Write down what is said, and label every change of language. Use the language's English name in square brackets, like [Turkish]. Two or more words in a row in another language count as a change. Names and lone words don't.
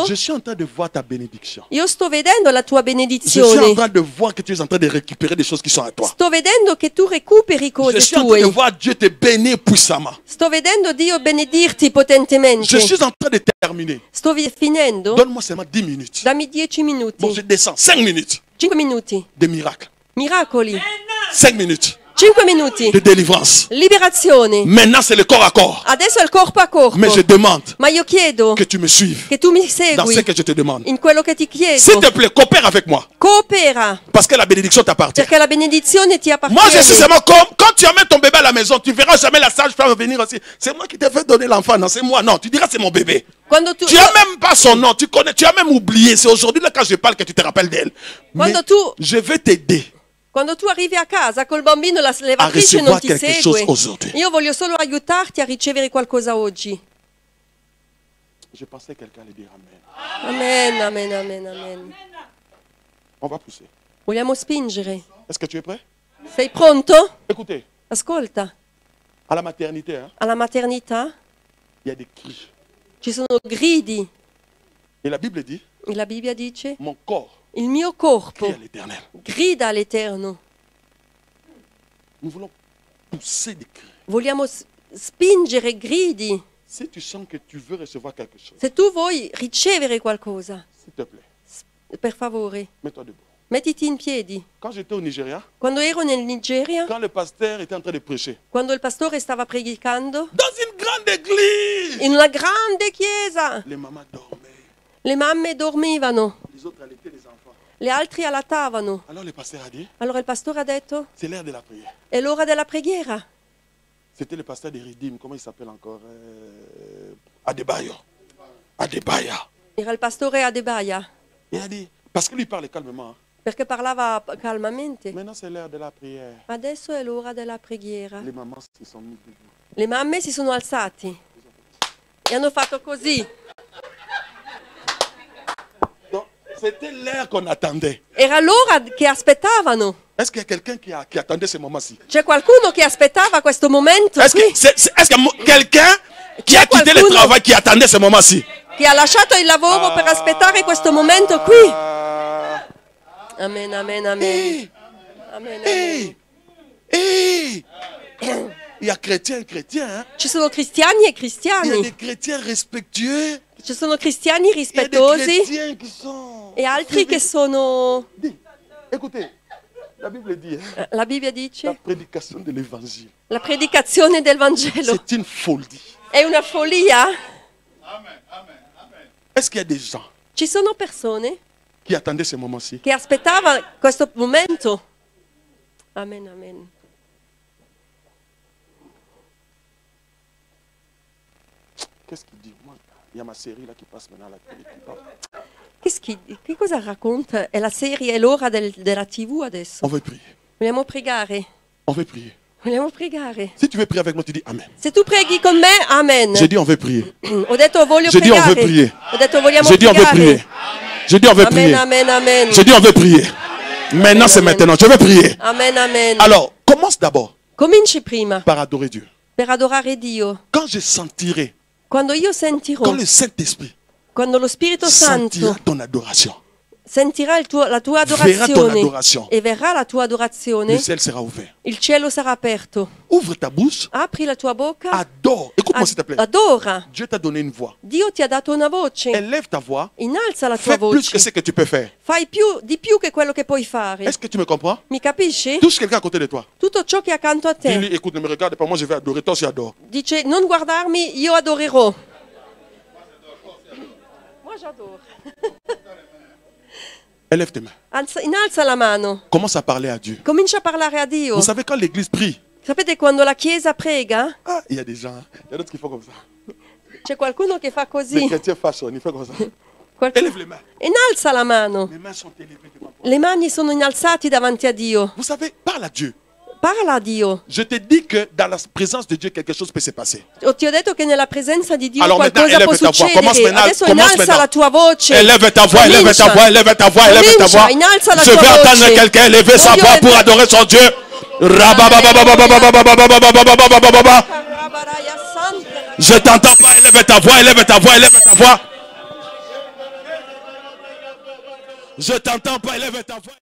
[French] je suis en train de voir ta bénédiction. [Italian] io sto vedendo la tua [French] Je suis en [Italian] benedizione. [French] train de voir que tu es en train de récupérer des choses qui sont à toi. [Italian] Sto vedendo che tu recuperi [French] Je [Italian] cose [French] suis en train de [Italian] tue. [French] voir Dieu te bénir puissamment. [Italian] Sto vedendo Dio benedirti [French] Je [Italian] potentemente. [French] suis en train de terminer. [Italian] Sto finendo. [French] Donne-moi seulement 10 minutes. [Italian] Dammi 10 minuti. [French] Bon, je descends. 5 minutes [Italian] 5 minuti. [French] de miracles. [Italian] Miracoli. [French] 5 minutes [Italian] 5 minuti. [French] de délivrance. [Italian] Liberazione. [French] Maintenant, c'est le corps à corps. [Italian] Adesso è il corpo a corpo. [French] Mais je demande [Italian] Ma io chiedo [French] que tu me suives [Italian] che tu mi [French] dans [Italian] segui [French] ce que je te demande. [Italian] in quello che ti [French] S'il [Italian] chiedo. [French] te plaît, coopère avec moi. [Italian] Coopera, [French] Parce que la bénédiction t'appartient. [Italian] perché la benedizione ti [French] Moi, je suis [Italian] appartiene. [French] seulement comme quand tu amènes ton bébé à la maison, tu verras jamais la sage-femme venir aussi. C'est moi qui t'ai fait donner l'enfant. Non, c'est moi. Non, tu diras c'est mon bébé. [Italian] Quando tu, [French] Tu n'as même pas son nom. Tu connais, tu as même oublié. C'est aujourd'hui là quand je parle que tu te rappelles d'elle. Mais [Italian] Quando tu- [French] je vais t'aider. [Italian] quando tu arrivi a casa col bambino, la levatrice [French] recevoir [Italian] non ti [French] quelque [Italian] segue. [French] chose aujourd'hui. [Italian] Io voglio solo aiutarti a ricevere qualcosa oggi. [French] Je pensais que quelqu'un allait dire Amen. Amen, amen, amen, amen. On va pousser. [Italian] Vogliamo spingere. [French] Est-ce que tu es prêt? [Italian] Sei pronto? [French] Écoutez, [Italian] Ascolta, [French] à la maternité, hein, [Italian] alla maternità [French] il y a des cris. [Italian] ci sono gridi. [French] Et la Bible dit, [Italian] E la Bibbia dice, [French] mon corps [Italian] il mio [French] crie [Italian] corpo [French] à l'Éternel. [Italian] grida all'Eterno. [French] Nous voulons pousser des cris. [Italian] Vogliamo spingere gridi. [French] Si tu sens que tu veux recevoir quelque chose, [Italian] Se tu vuoi ricevere qualcosa, [French] s'il te plaît, [Italian] per favore, [French] mets-toi debout. [Italian] mettiti in piedi. [French] Quand j'étais au Nigeria, [Italian] Quando ero nel Nigeria, [French] quand le pasteur était en train de prêcher, [Italian] quando il pastore stava predicando, [French] dans une grande église, [Italian] in una grande chiesa, [French] les mamans dormaient, [Italian] le mamme dormivano, [French] les autres allaitaient les enfants. [Italian] le altri allattavano. [French] Alors le pasteur a dit, [Italian] Allora il pastore ha detto, [French] c'est l'heure de la prière. [Italian] è l'ora della preghiera. [French] C'était le pasteur de Ridim, comment il s'appelle encore Adebayo. Adebayo. [Italian] Era il pastore Adebayo, [French] Il a dit, parce que lui parlait calmement. [Italian] perché parlava calmamente. [French] Maintenant c'est l'heure de la prière. [Italian] Adesso è l'ora della preghiera. [French] Les mamans se sont mises debout. [Italian] Le mamme si sono alzati e hanno fatto così. [French] Donc c'était l'heure qu'on attendait. [Italian] Era l'ora che aspettavano. [French] Est-ce qu'il y a quelqu'un qui attendait ce moment-ci? [Italian] C'è qualcuno che aspettava questo momento [French] Est-ce [Italian] qui? [French] qu'il y a quelqu'un qui a quitté le travail qui attendait ce moment-ci? [Italian] Che ha lasciato il lavoro per aspettare questo momento qui? Amen, amen, amen. Hey, Amen, amen. hey, hey. [French] Il y a chrétiens et chrétiens. Hein? [Italian] Ci sono cristiani e [French] Il y a [Italian] cristiani. [French] des chrétiens respectueux. [Italian] Ci sono cristiani [French] Il y a des [Italian] rispettosi [French] chrétiens qui sont... [Italian] e altri che sono... [French] Dis, écoutez, la Bible dit, hein, [Italian] La Bibbia [French] la [Italian] dice, [French] prédication de l'évangile, [Italian] la predicazione del Vangelo [French] c'est une folie. [Italian] è una follia. [French] Est-ce qu'il y a des gens [Italian] Ci sono persone [French] qui attendaient ce moment-ci? [Italian] che aspettavano questo momento. Amen, amen. [French] Qu'est-ce qu'il dit? Moi, il y a ma série là qui passe maintenant à la télé. Qui parle. [Italian] Che cosa racconta? È la serie, è l'ora della TV adesso. [French] On veut prier. [Italian] Vogliamo pregare? [French] On veut prier. [Italian] Vogliamo pregare? [French] Si tu veux prier avec moi, tu dis Amen. [Italian] Se tu preghi con me, amen. [French] J'ai dit on veut prier. [Italian] Ho detto voglio [French] J'ai dit on veut [Italian] pregare. [French] prier. [Italian] Ho detto vogliamo [French] J'ai dit on veut [Italian] pregare. [French] prier. J'ai dit on veut [Italian] Amen, [French] prier. [Italian] amen, amen. [French] J'ai dit on veut prier. Maintenant c'est [Italian] Amen. [French] maintenant. Je veux prier. [Italian] Amen, amen. [French] Alors, commence d'abord [Italian] Cominci prima [French] par adorer Dieu. [Italian] per adorare Dio. [French] Quand je sentirai, [Italian] Quando io sentirò, [French] quand le Saint-Esprit [Italian] quando lo Spirito [French] sentira [Italian] Santo [French] ton adoration, [Italian] sentirà la tua [French] verra ton [Italian] adorazione [French] adoration, [Italian] e verrà la tua [French] le [Italian] adorazione, [French] ciel sera ouvert. [Italian] il cielo sarà aperto. [French] Ouvre ta bouche, [Italian] Apri la tua bocca, [French] adore. Écoute-moi s'il te plaît. [Italian] adora. [French] Dieu t'a donné une voix. [Italian] Dio ti ha dato una voce, [French] Élève ta voix. [Italian] innalza la tua [French] Fais plus que [Italian] voce, [French] ce que tu peux faire. [Italian] fai di più che quello che puoi fare. [French] Est-ce que tu me comprends? [Italian] Mi capisci? [French] Touche quelqu'un à côté de toi. [Italian] Tutto ciò che è accanto a [French] Dis-lui, [Italian] te. [French] écoute, ne me regarde pas, moi je vais adorer. Toi aussi adore. [Italian] Dice, non guardarmi, io adorerò. [French] Moi j'adore. Élève tes mains. [Italian] Innalza la mano. [French] Commence à parler à Dieu. [Italian] Comincia a parlare a Dio. [French] Vous savez, quand l'église prie, [Italian] Sapete quando la Chiesa prega, [French] il y a des gens, hein, il y a d'autres qui font comme ça. [Italian] c'è qualcuno che fa [French] Les [Italian] così. [French] chrétiens fâchent, ils font comme ça. [Italian] Qualcuno- [French] Élève les mains. [Italian] Innalza la mano. [French] Mes mains sont élevées devant toi. [Italian] Le mani sono innalzati davanti a Dio. [French] Vous savez, parle à Dieu. [Italian] Parla a Dio. [French] Je te dis que dans la présence de Dieu, quelque chose peut se passer. [Italian] Ti ho detto che nella presenza di Dio [French] Alors maintenant, [Italian] qualcosa può [French] élève ta voix. [Italian] succedere. [French] Commence maintenant, [Italian] Adesso [French] commence [Italian] innalza [French] maintenant. [Italian] la tua voce. [French] Élève ta voix, élève ta [Italian] Comincia. [French] voix, élève ta voix, élève ta voix. [Italian] Comincia, innalza la [French] Je [Italian] tua [French] vais [Italian] voce. [French] entendre quelqu'un élever sa [Italian] Voglio [French] voix pour [Italian] vedere- [French] adorer son Dieu. Je t'entends pas, élève ta voix, élève ta voix, élève ta voix. Je t'entends pas, élève ta voix.